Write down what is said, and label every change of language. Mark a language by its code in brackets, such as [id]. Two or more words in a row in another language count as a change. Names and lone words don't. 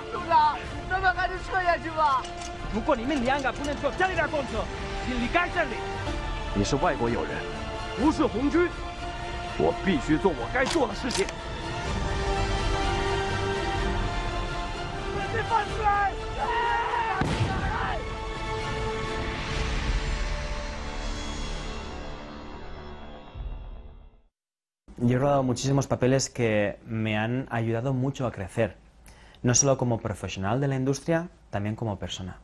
[zh] 组长，咱们还是撤下去吧。如果你们2个不能坐这里的公车，请离开这里。你是外国友人，不是红军，我必须做我该做的事情。别放出来！ [es] Yo he rodado muchísimos papeles que me han ayudado mucho a crecer, no solo como profesional de la industria, también como persona.